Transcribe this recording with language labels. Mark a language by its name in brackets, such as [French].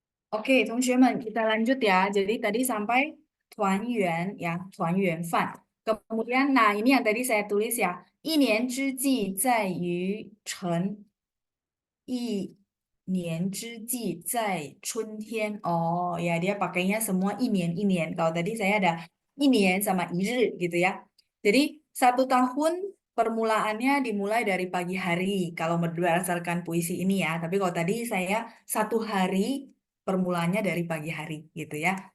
[Indonesian] Oke, 同学们, kita lanjut ya. Jadi tadi sampai 团圆 ya, 团圆饭. Kemudian, nah ini yang tadi saya tulis ya. [Chinese] 一年之计在于晨，一年之计在春天. [Indonesian] Oh ya, dia pakainya semua 一年一年. Kalau tadi saya ada 一年 sama 一日 gitu ya. Jadi 1 tahun permulaannya dimulai dari pagi hari. Kalau berdasarkan puisi ini ya. Tapi kalau tadi saya 1 hari permulaannya dari pagi hari gitu ya.